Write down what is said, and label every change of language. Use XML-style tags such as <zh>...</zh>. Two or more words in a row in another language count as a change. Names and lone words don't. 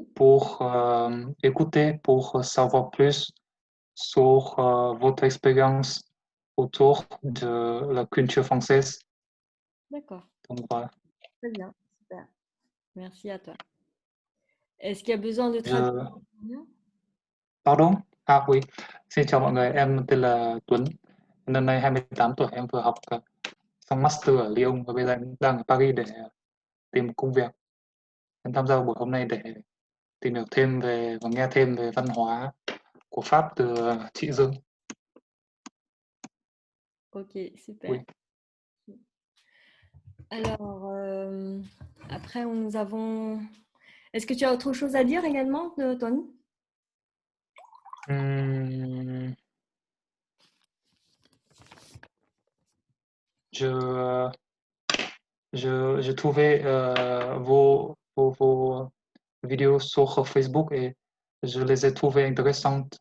<fr>pour écouter, pour savoir plus sur votre expérience autour de la culture française. d'accord. Donc voilà. Très bien. Super. Merci à toi. Est-ce qu'il y a besoin de traduire? Je... Pardon? À oui.</fr> <vi>Xin chào mọi người, em tên là Tuấn. Năm nay 28 tuổi, em vừa học xong master ở Lyon và bây giờ em đang ở Paris để tìm một công việc. Em tham gia buổi hôm nay để tìm hiểu thêm về và nghe thêm về văn hóa của Pháp từ chị Dương.</vi> <fr>Ok, super. Oui. Alors, après, nous avons... Est-ce que tu as autre chose à dire également, Tony? Hum, je, je trouvais vos vidéos sur Facebook et je les ai trouvées intéressantes.</fr>